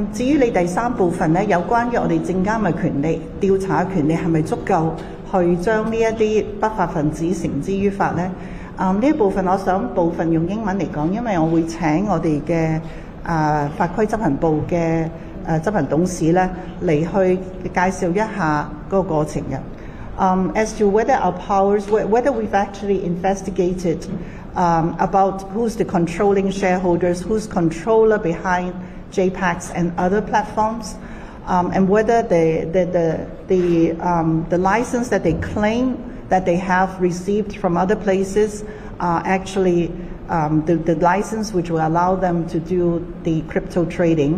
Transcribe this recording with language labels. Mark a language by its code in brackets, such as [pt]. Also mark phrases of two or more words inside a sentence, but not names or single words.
[yue] 至於你第三部分咧，有關於我哋證監嘅權力、調查嘅權力係咪足夠去將呢一啲不法分子繩之於法咧？呢一部分我想部分用英文嚟講，因為我會請我哋嘅法規執行部嘅執行董事咧嚟去介紹一下嗰個過程嘅。 [en] As to whether our powers, whether we've actually investigated about who's the controlling shareholders, who's controller behind JPEX and other platforms, and whether the license that they claim that they have received from other places are actually the license which will allow them to do the crypto trading.